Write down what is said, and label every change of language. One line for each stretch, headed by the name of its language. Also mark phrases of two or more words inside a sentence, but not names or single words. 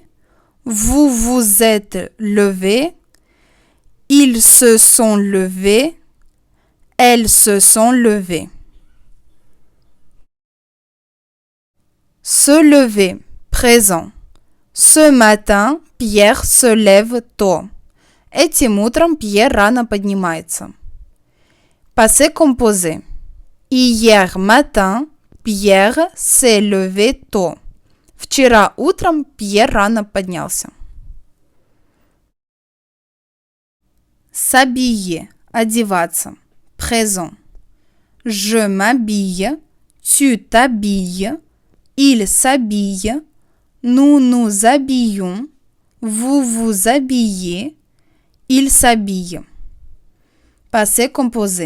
French: Vous vous êtes levés. Ils se sont levés. Elles se sont levées. Se lever, présent. Ce matin, Pierre se lève tôt.
Russian: Этим утром Пьер рано поднимается.
French: Passé composé. Hier matin, Pierre s'est levé tôt.
Russian: Вчера утром Пьер рано поднялся.
French: S'habiller, одеваться. Présent. Je m'habille. Tu t'habilles. Il s'habille. Nous nous habillons. Vous vous habillez. Il s'habille. Passé composé.